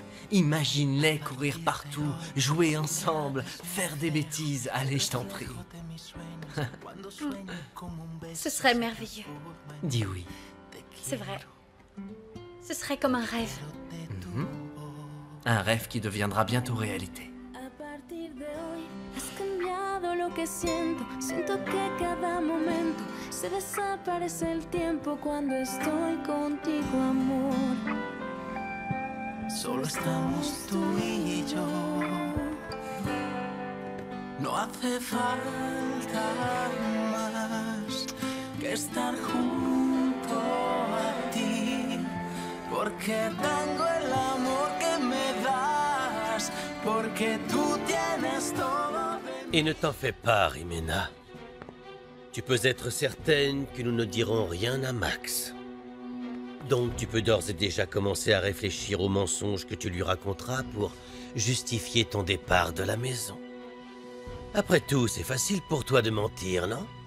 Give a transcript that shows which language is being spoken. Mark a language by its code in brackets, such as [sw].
[fr] Imagine-les courir partout, jouer ensemble, faire des bêtises. Allez, je t'en prie. Ce serait merveilleux. Dis oui. C'est vrai. Ce serait comme un rêve. Un rêve qui deviendra bientôt réalité. [es] Has cambiado lo que siento, siento que cada momento se desaparece el tiempo cuando estoy contigo, amor. Solo estamos tú y yo. No hace falta más que estar junto a ti, porque tengo el amor que me das, porque tú tienes todo de... [fr] Et ne t'en fais pas, Rimena. Tu peux être certaine que nous ne dirons rien à Max. Donc tu peux d'ores et déjà commencer à réfléchir aux mensonges que tu lui raconteras pour justifier ton départ de la maison. Après tout, c'est facile pour toi de mentir, non?